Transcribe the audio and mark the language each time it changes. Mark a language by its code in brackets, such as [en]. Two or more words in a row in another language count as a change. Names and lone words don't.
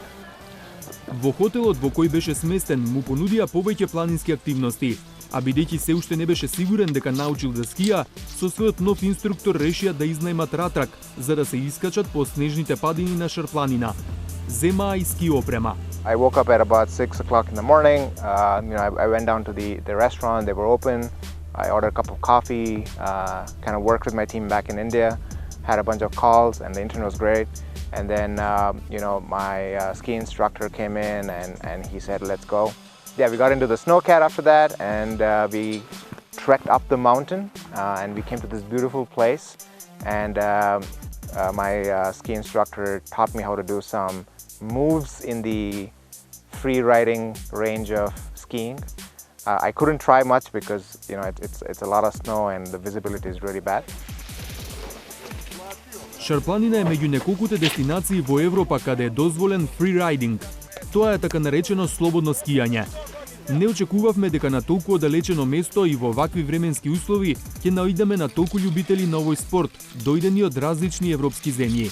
[mk] Во хотелот во кој беше сместен му понудија повеќе планински активности, а бидејќи се уште не беше сигурен дека научил да скија, со својот нов инструктор решија да изнајмат ратрак за да се искачат по снежните падини на Шарпланина. Земаа и ски опрема. [en] I woke up at about 6 o'clock in the morning. I went down to the restaurant. They were open. I ordered a cup of coffee, kind of worked with my team back in India, had a bunch of calls, and the internet was great. And then, my ski instructor came in and he said, let's go. Yeah, we got into the snowcat after that, and we trekked up the mountain, and we came to this beautiful place. And my ski instructor taught me how to do some moves in the free riding range of skiing. I couldn't try much because it's a lot of snow and the visibility is really bad. [mk] Шарпланина е меѓу неколкуте дестинации во Европа каде е дозволен фрирайдинг. Тоа е така наречено слободно скијање. Не очекувавме дека на толку оддалечено место и во вакви временски услови ќе наоѓаме на толку љубители на овој спорт, дојдени од различни европски земји.